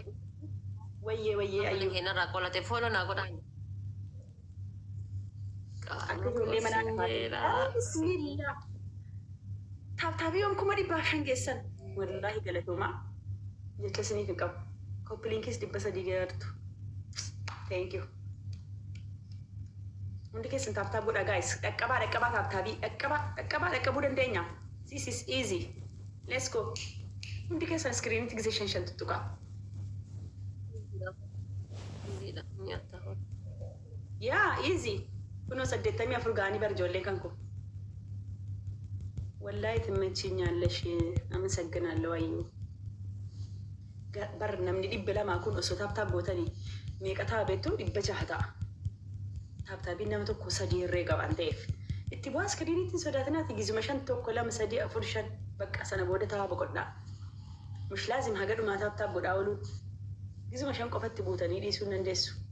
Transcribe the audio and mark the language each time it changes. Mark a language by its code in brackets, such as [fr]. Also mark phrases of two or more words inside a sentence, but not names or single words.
[om] Wayyee ayyuu. Keenyarraa qolate fooloo naa godhaani. Akka ijoollee manaa dhafaate. Bismillah. Taaptaabii yoom 500 geessan. Wallaahi galatoomaa. Jecha isiniif hin qabu. Koppiliinkis 300 geertu. [en] Thank you. [om] Hundi keessan taaptaap godha guys. Dhaqqabaa taaptaabii. Dhaqqabuu dandeenya. [en] This is easy. Let's go. [om] Hundi keessan iskiriinitti gisee 5 tuttuqaa. Yaa easy. Kunoo 84 ga'anii bar ijoollee kan koo. Wallaahi [am] ትመችኛለሽ አመሰግናለሁ [om] አዩ bar namni 200 kun osoo taaptaap gootanii meeqa ta'a beektu 600 ta'a. Taaptaabiin nama tokko 3 irree qaban ta'eef itti bu'aa iskiriiniitiin sodaatinaati gizuma 5 1 2 3 4 5 bakka sana booda ta'a boqodhaa. [ar] مش لازم [om] haga dhumaa taaptaap godhaa ooluun gizuma 5 qofatti buutanii dhiisuu hin dandeessu.